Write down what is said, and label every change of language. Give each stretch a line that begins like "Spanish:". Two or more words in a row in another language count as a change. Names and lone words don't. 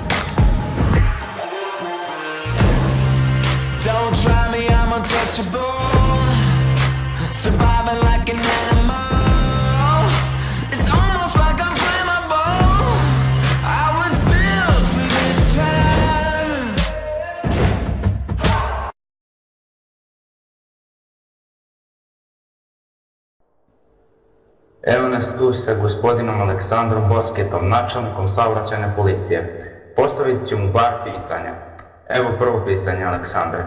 English: Don't try me, I'm untouchable. Surviving like an animal. It's almost like I'm flammable. I was built for this time.
Bosnian: Evo nas tu sa gospodinom Aleksandrom Bosketom, načelnikom saobraćajne policije. Postavit ću mu par pitanja. Evo prvo pitanje, Aleksandre.